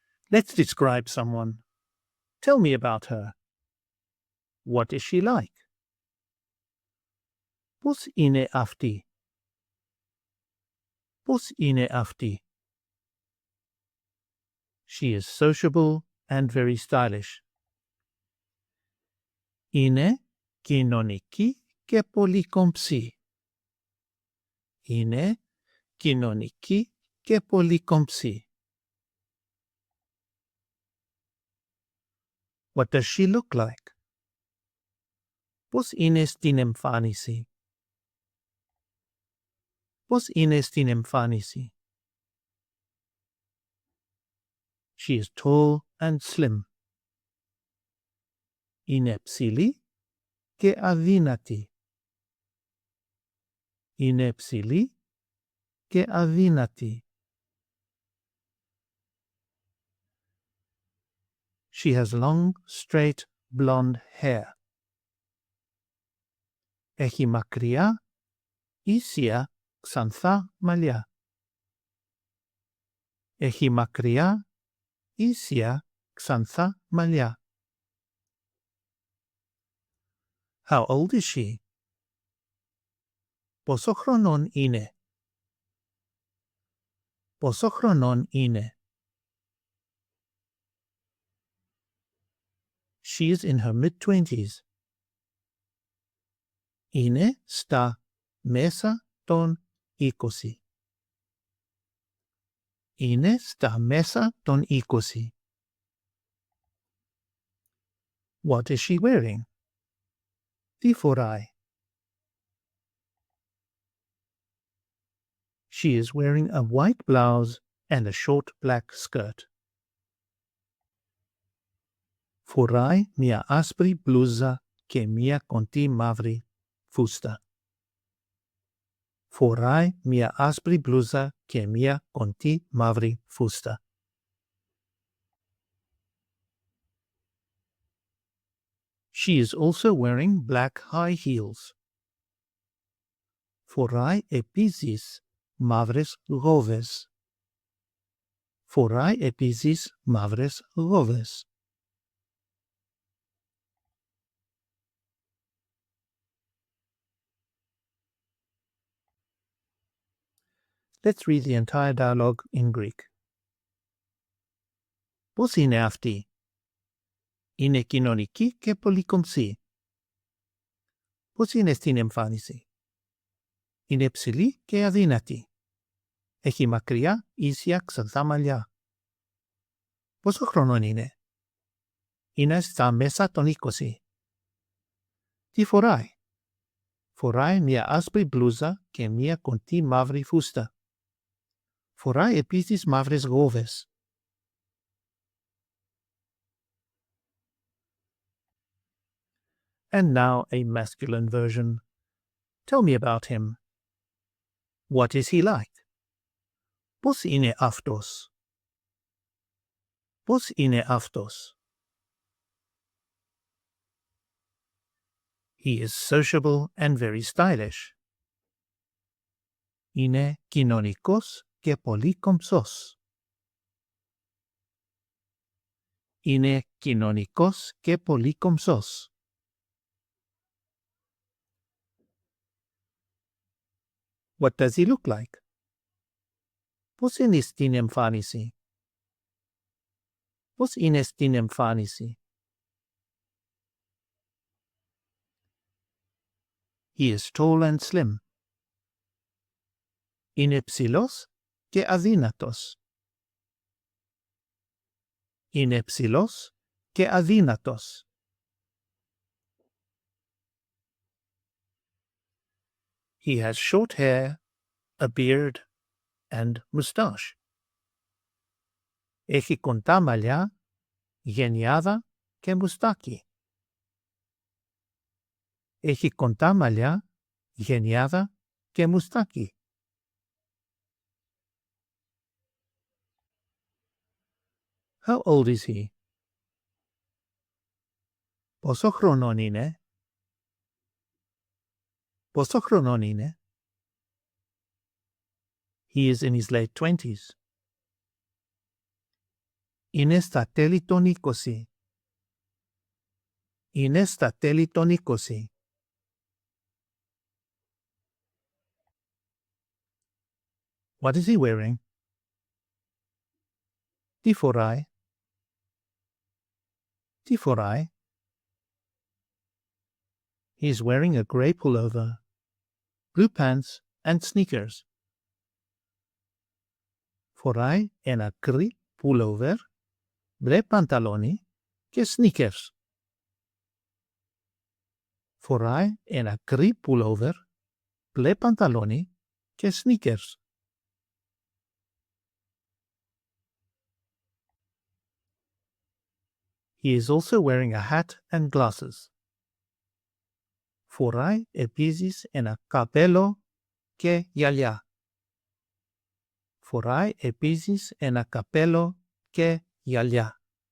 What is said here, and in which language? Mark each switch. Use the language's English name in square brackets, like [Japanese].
[English] Let's describe someone. Tell me about her. What is she like? [Greek] Pus ine afti. Pus ine afti. [English] She is sociable and very stylish. [Greek] Ine κοινωνική και πολυκομψή. Είναι κοινωνική και πολυκομψή. [English] What does she look like? [Greek] Πώς είναι στην εμφάνιση? Πώς είναι στην εμφάνιση? [English] She is tall and slim. [Greek] Είναι ψηλή και αδύνατη. Είναι ψηλή και αδύνατη. [English] She has long, straight, blonde hair. [Greek] Έχει μακριά, ίσια, ξανθά μαλλιά. Έχει μακριά, ίσια, ξανθά μαλλιά. [English] How old is she? [Greek] Πόσο χρονών είναι? Πόσο χρονών είναι? [English] She is in her mid-twenties. [Greek] Είναι στα μέσα των 20. Είναι στα μέσα των 20. [English] What is she wearing? [Greek] Τι φοράει? [English] She is wearing a white blouse and a short black skirt. [Greek] Φοράει μια άσπρη μπλούζα και μια κοντή μαύρη φούστα. Φοράει μια άσπρη μπλούζα και μια κοντή μαύρη φούστα. [English] She is also wearing black high heels. [Greek] Φοράει επίσης μαύρες γόβες. Φοράει επίσης μαύρες γόβες. [English] Let's read the entire dialogue in Greek. [Greek] Πώς είναι αυτή? Είναι κοινωνική και πολυκομψή. Πώς είναι στην εμφάνιση? Είναι ψηλή και αδύνατη. Έχει μακριά, ίσια, ξανθά μαλλιά. Πόσο χρονών είναι? Είναι στα μέσα των 20. Τι φοράει? Φοράει μια άσπρη μπλούζα και μια κοντή μαύρη φούστα. Φοράει επίσης μαύρες γόβες. [English] And now a masculine version. Tell me about him. What is he like? [Greek] Πώς είναι αυτός? Πώς είναι αυτός? [English] He is sociable and very stylish. [Greek] Είναι κοινωνικός και πολύ κομψός. Είναι κοινωνικός και πολύ κομψός. [English] What does he look like? [Greek] Πώς είναι στην εμφάνιση? Πώς είναι στην εμφάνιση? [English] He is tall and slim. [Greek] Είναι ψηλός και αδύνατος. Είναι ψηλός και αδύνατος. [English] He has short hair, a beard, and moustache. [Greek] Έχει κοντά μαλλιά, γενιάδα και μουστάκι. Έχει κοντά μαλλιά, γενιάδα και μουστάκι. [English] How old is he? [Greek] Πόσο χρονών είναι? Πόσο χρονών είναι? [English] He is in his late 20s. [Greek] Είναι στα τέλη των 20. Είναι στα τέλη των 20. [English] What is he wearing? [Greek] Τι φοράει? Τι φοράει? [English] He is wearing a grey pullover, blue pants and sneakers. [Greek] Φοράει ένα γκρι pullover, μπλε πανtaloni και sneakers. Φοράει ένα γκρι pullover, μπλε pantaloni και sneakers. [English] He is also wearing a hat and glasses. [Greek] Φοράει επίσης ένα καπέλο και γυαλιά. Φοράει επίσης ένα καπέλο και γυαλιά.